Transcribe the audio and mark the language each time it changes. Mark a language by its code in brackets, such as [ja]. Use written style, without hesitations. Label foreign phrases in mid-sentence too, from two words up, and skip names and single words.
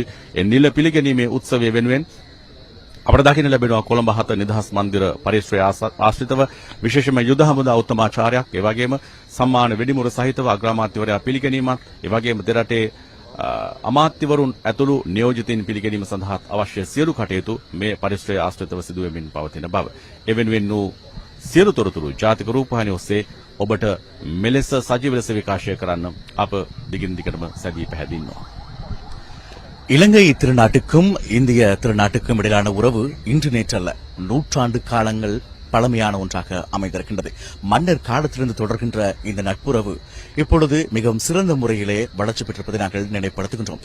[si] ඒ නිල පිළිගැනීමේ උත්සවය වෙනුවෙන් අපට දකින්න ලැබෙනවා කොළඹ 7 නිදහස් මන්දිර පරිශ්‍රය ආශ්‍රිතව විශේෂම යුද හමුදා උත්තමාචාර්යයක්, ඒ වගේම සම්මාන වෙඩිමුර සහිතව අග්‍රාමාත්‍යවරයා පිළිගැනීමත්, ඒ වගේම දෙරටේ අමාත්‍යවරුන් ඇතුළු නියෝජිතින් පිළිගැනීම සඳහා අවශ්‍ය සියලු කටයුතු මේ පරිශ්‍රය ආශ්‍රිතව සිදු වෙමින් පවතින බව. එවෙනුවෙන් වූ සියලු තොරතුරු ජාතික රූපවාහිනිය ඔස්සේ ඔබට මෙලෙස සජීව ලෙස විකාශය කරන්න අප දිගින් දිගටම සැදී පැහැදින්නවා. [ta] இலங்கை திருநாட்டுக்கும் இந்திய திருநாட்டுக்கும் இடையிலான உறவு இன்று நேற்றல்ல, நூற்றாண்டு காலங்கள் பழமையான ஒன்றாக அமைந்திருக்கின்றது. மன்னர் காலத்திலிருந்து தொடர்கின்ற இந்த நட்புறவு இப்பொழுது மிகவும் சிறந்த முறையிலே வளர்ச்சி பெற்றிருப்பதை நாங்கள் நினைப்படுத்துகின்றோம்.